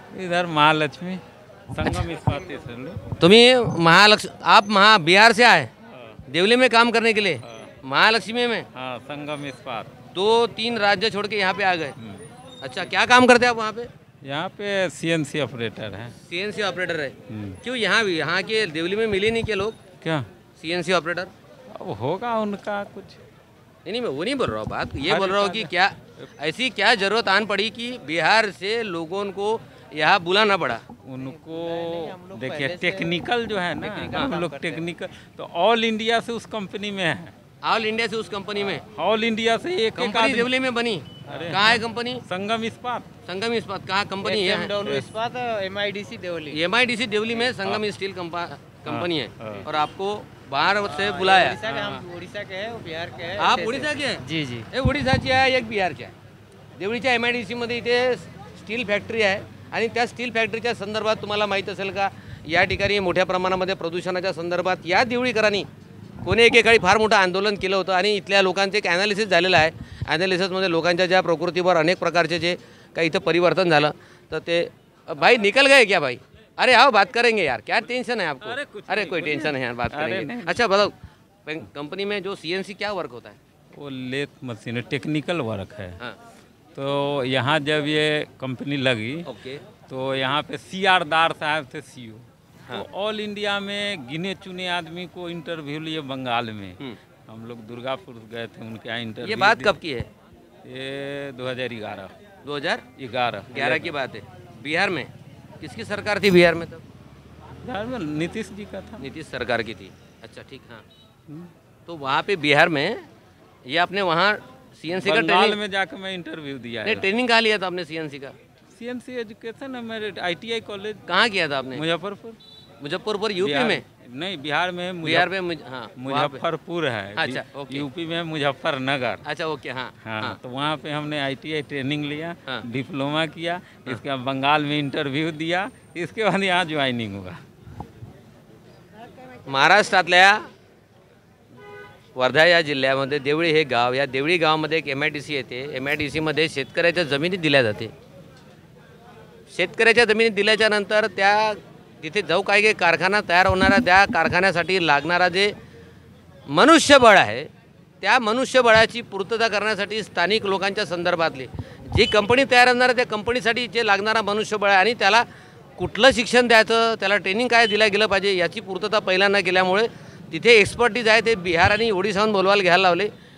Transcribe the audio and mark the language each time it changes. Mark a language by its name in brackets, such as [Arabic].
[Hindi] इधर महालक्ष्मी संगम इस्पात से. तुम्ही आप बिहार से आए देवली में काम करने के लिए? महालक्ष्मी में? हाँ, संगम इस्पात. 2-3 राज्य छोड़ के यहाँ पे आ गए. अच्छा, क्या काम करते हैं आप वहाँ पे? यहाँ पे CNC ऑपरेटर है. CNC ऑपरेटर है. क्यों यहाँ के देवली में मिले नहीं क्या लोग? क्या CNC ऑपरेटर? अब होगा उनका कुछ. नहीं मैं वो नहीं बोल रहा हूँ, बात ये बोल रहा हूँ कि क्या ऐसी क्या जरूरत आन पड़ी कि बिहार से लोगों को यहाँ बुलाना पड़ा? उनको देखिए टेक्निकल जो है ना, हम लोग टेक्निकल तो ऑल इंडिया से उस कंपनी में है. ऑल इंडिया से उस कंपनी में? ऑल इंडिया से एक कंपनी देवली में बनी. कहाँ है कंपनी? संगम इस्पात. संगम इस्पात कहाँ कंपनी है? इस्पात MIDC देवली. MIDC देवली में संगम स्टील कंपनी है. और आपको बाहर से बुलाया? हम उड़ीसा के हैं, बिहार के हैं. आप उड़ीसा के हैं? जी जी. [Marathi] एक उडीसाची आहे, एक बिहारची आहे. देवळीच्या MIDC मध्ये इथे स्टील फॅक्टरी आहे आणि त्या स्टील फॅक्टरीच्या संदर्भात तुम्हाला माहीत असेल का, या ठिकाणी मोठ्या प्रमाणामध्ये प्रदूषणाच्या संदर्भात या देवळीकरांनी कोणी एकेकाळी फार मोठं आंदोलन केलं होतं आणि इथल्या लोकांचे एक ॲनालिसिस झालेलं आहे. ॲनालिसिसमध्ये लोकांच्या ज्या प्रकृतीवर अनेक प्रकारचे जे काही इथं परिवर्तन झालं, तर ते [Hindi] भाई निकल गए क्या भाई? अरे आओ बात करेंगे यार, क्या टेंशन है आपको? अरे कोई टेंशन है यार, बात करेंगे. अच्छा बताओ, कंपनी में जो CNC क्या वर्क होता है? वो लेथ मशीन टेक्निकल वर्क है. हाँ. तो यहाँ जब ये कंपनी लगी ओके. तो यहाँ पे CR दार साहब थे CEO. हाँ. तो ऑल इंडिया में गिने चुने आदमी को इंटरव्यू लिए बंगाल में. हम लोग दुर्गापुर गए थे उनके यहाँ इंटरव्यू. ये बात कब की है? ये 2011. 2011 की बात है. बिहार में किसकी सरकार थी? बिहार में तब बिहार में नीतीश जी का था. नीतीश सरकार की थी. अच्छा ठीक. हाँ. तो वहाँ पे बिहार में ये आपने वहाँ CNC का बंगाल में जाकर मैं इंटरव्यू दिया. नहीं, ट्रेनिंग कहाँ लिया था आपने CNC का? CNC एजुकेशन है मेरे ITI कॉलेज. कहाँ किया था आपने? मुजफ्फरपुर यूपी में? नहीं, बिहार में. बिहार में हाँ, मुजफ्फरपुर है. अच्छा ओके. यूपी में मुजफ्फरनगर. अच्छा ओके. हाँ हाँ. तो वहाँ पे हमने ITI ट्रेनिंग लिया, डिप्लोमा किया. इसके बाद बंगाल में इंटरव्यू दिया, इसके बाद यहाँ ज्वाइनिंग हुआ. [Marathi] महाराष्ट्रातल्या वर्धा या जिल्ह्यामध्ये देवळी हे गाव, या देवळी गावामध्ये एक MIDC येते. MIDCमध्ये शेतकऱ्याच्या जमिनी दिल्या जाते. शेतकऱ्याच्या जमिनी दिल्याच्या नंतर तिथे जो काही कारखाना तयार होणारा, त्या कारखान्यासाठी लागणारा जे मनुष्यबळ आहे, त्या मनुष्यबळाची पूर्तता करण्यासाठी स्थानिक लोकांच्या संदर्भातली जी कंपनी तयार होणार आहे, त्या कंपनीसाठी जे लागणारा मनुष्यबळ आहे आणि त्याला कुठलं शिक्षण द्यायचं, त्याला ट्रेनिंग काय दिलं गेलं पाहिजे, याची पूर्तता पहिल्यांदा केल्यामुळे तिथे एक्सपर्टीज आहे ते बिहार आणि ओडिशाहून बोलवायला घ्यायला लावले.